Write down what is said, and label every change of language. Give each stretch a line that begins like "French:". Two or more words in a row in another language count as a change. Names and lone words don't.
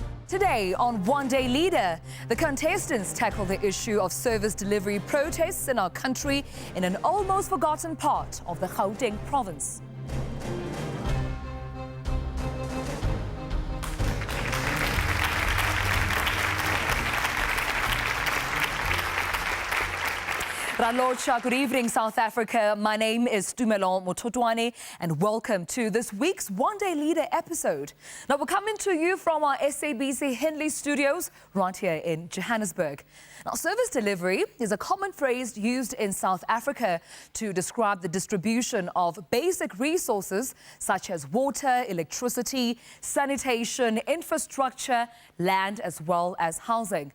English: Today on One Day Leader, the contestants tackle the issue of service delivery protests in our country in an almost forgotten part of the Gauteng province. Ralocha, good evening, South Africa. My name is Tumelon Mototwane, and welcome to this week's One Day Leader episode. Now, we're coming to you from our SABC Henley studios right here in Johannesburg. Now, service delivery is a common phrase used in South Africa to describe the distribution of basic resources such as water, electricity, sanitation, infrastructure, land, as well as housing.